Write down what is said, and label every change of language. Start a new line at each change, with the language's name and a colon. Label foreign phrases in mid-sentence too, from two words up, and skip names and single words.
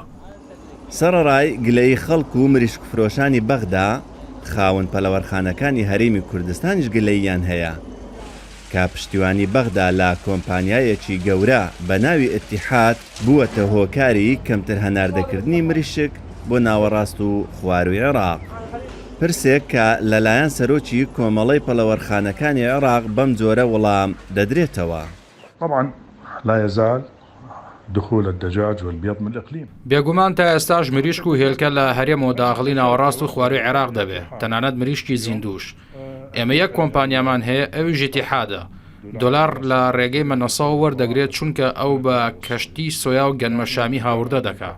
Central Kurdish: سەرەڕای گلەی خەڵک و مریشک فرۆشانی بەغدا خاوەن پەلەوەرخانەکانی هەرێمی کوردستانیش گلەییان هەیە کە پشتیوانی بەغدا لە کۆمپانیایەکی گەورە بە ناوی ئەتیحاد بووەتە هۆکاری کەمتر هەناردەکردنی مریشک بۆ ناوەڕاست و خواروی عێراق. پرسێک کە لەلایەن سەرۆکی کۆمەڵەی پەلەوەرخانەکانی عێراق بەم جۆرە وەڵام دەدرێتەوە.
Arabic: طبعا لا يزال دخول الدجاج والبيض من الإقليم.
Central Kurdish: بێگومان تا ئێستاش مریشک و هێلکە لە هەرێمەوە داخلی ناوەڕاست و خواروی عێراق دەبێت تەنانەت مریشکی زیندوش. ئێمە یەک کۆمپانیامان هەیە ئەویش ئیتیحادە. دۆلار لە ڕێگەی مەنەساو وەردەگرێت چونکە ئەو بە کەشتی سۆیا و گەنمە شامی هاوردە دەکات.